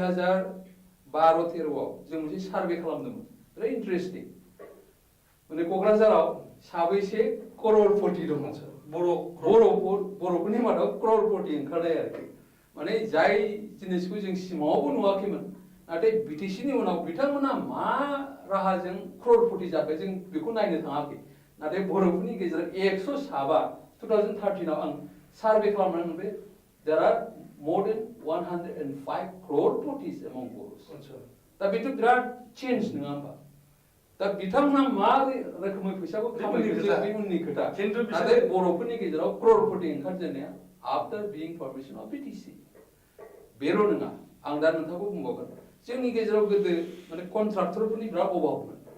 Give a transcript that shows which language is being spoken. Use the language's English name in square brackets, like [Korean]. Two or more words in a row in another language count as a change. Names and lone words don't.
[Bodo] 2012-13आव जों मोनसे सार्भे खालामदोंमोन बिराद इन्टारेस्टिं माने क'क्राझाराव साबैसे करोड़पति दङ बर'फोरनि मादाव करोड़पति ओंखारनाय आरोखि माने जाय जिनिसखौ जों सिमाङावबो नुवाखैमोन नाथाय बिटिसिनि उनाव बिथांमोना मा राहाजों करोड़पति जाखो जों बेखौ नायनो थाङाखै नाथाय बर'फोरनि गेजेराव 2013 आव आं सार्भे खालामनानै मोनबाय [English] there are more than 105 croropotis among Boros [Bodo] दा बेथ' बिराद चेन्ज नङा होमबा दा बिथांमोना मा रोखोमै फैसाखौ खामायो बे उननि खोथा नाथाय बर'फोरनि गेजेराव करोड़पति ओंखारजेननाया [English] after being formation of BTC [Bodo] बेल' नङा आं दा नोंथांखौ बुंबावगोन जोंनि गेजेराव गोदो माने कन्ट्राक्टरफोरनि बिराद अभाबमोन